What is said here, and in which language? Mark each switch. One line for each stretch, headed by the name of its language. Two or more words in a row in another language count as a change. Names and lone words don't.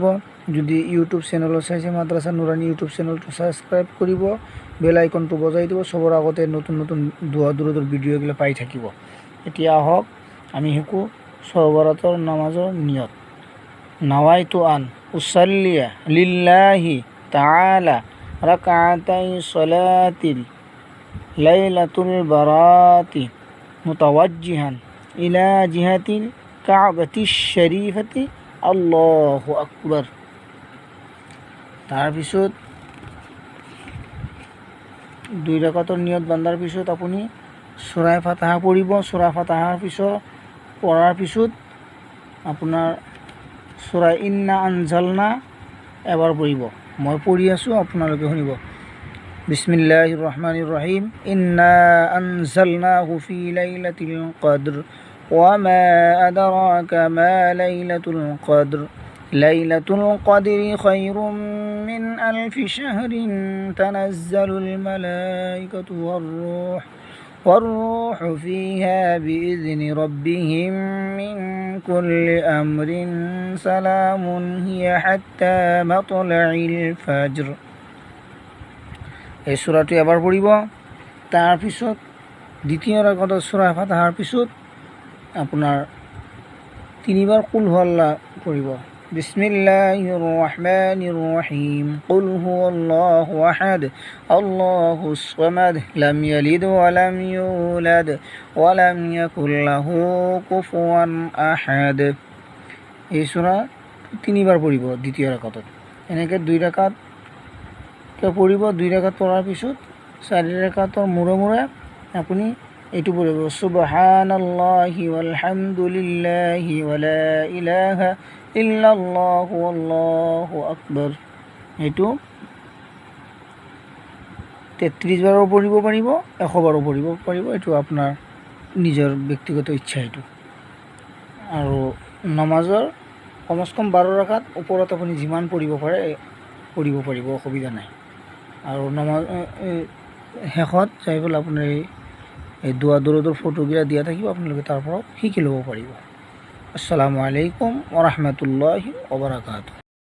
Assamese: যদি ইউটিউব চেনেলত চাইছে মাদ্ৰাছা নুৰানী ইউটিউব চেনেলটো ছাবস্ক্ৰাইব কৰিব, বেল আইকনটো বজাই দিব, চবৰ আগতে নতুন নতুন দোৱা দূৰৰ ভিডিঅ'বিলাক পাই থাকিব। এতিয়া আহক আমি শিকোঁ শবে বৰাতৰ নামাজৰ নিয়ত।
Arabic: نويت أن أصلي لله تعالى ركعتي صلاة ليلة البراءة متوجها إلى جهة الكعبة الشريفة الله أكبر.
Assamese: তাৰপিছত 2 ৰাকাতৰ নিয়ত বান্ধাৰ পিছত আপুনি সূৰা ফাতিহা পঢ়িব। সূৰা ফাতিহাৰ পিছত পঢ়াৰ পিছত আপোনাৰ সূৰা ইন্না আনজালনা এবাৰ পঢ়িব। মই পঢ়ি আছোঁ, আপোনালোকে শুনিব।
Arabic: بسم الله الرحمن الرحيم. إنا أنزلناه في ليلة القدر وما أدراك ما ليلة القدر ليلة القدر خير من ألف شهر تنزل الملائكة والروح فيها بإذن ربهم من كل أمر سلام هي حتى مطلع الفجر।
Assamese: এই সূৰাটো এবাৰ পঢ়িব। তাৰপিছত দ্বিতীয় ৰাকাতৰ সূৰা ফাতিহাৰ পিছত আপোনাৰ 3বাৰ কুল হুৱাল্লাহ পঢ়িব।
Arabic: بسم الله الرحمن الرحيم. قل هو الله أحد الله الصمد لم يلد ولم يولد ولم يكن له كفوا أحد.
Assamese: এই সূৰা 3বাৰ পঢ়িব দ্বিতীয় ৰাকাতত। এনেকৈ 2 ৰাকাতকৈ পঢ়িব। 2 ৰাকাত পঢ়াৰ পিছত 4 ৰাকাতৰ মূৰে মূৰে আপুনি এইটো পঢ়িব,
Arabic: سبحان الله والحمد لله ولا إله إلا الله الله أكبر.
Assamese: এইটো 33 বাৰো পঢ়িব পাৰিব, 100 বাৰো পঢ়িব পাৰিব। এইটো আপোনাৰ নিজৰ ব্যক্তিগত ইচ্ছা এইটো। আৰু নমাজৰ কমচে কম 12 ৰাকাত ওপৰত আপুনি যিমান পঢ়িব পাৰে পঢ়িব পাৰিব, অসুবিধা নাই। আৰু নমাজ শেষত যাই পেলাই আপোনাৰ এই দোৱা দূৰৰ ফটোবিলাক দিয়া থাকিব, আপোনালোকে তাৰ পৰাও শিকি ল'ব পাৰিব।
Arabic: السلام عليكم ورحمة الله وبركاته.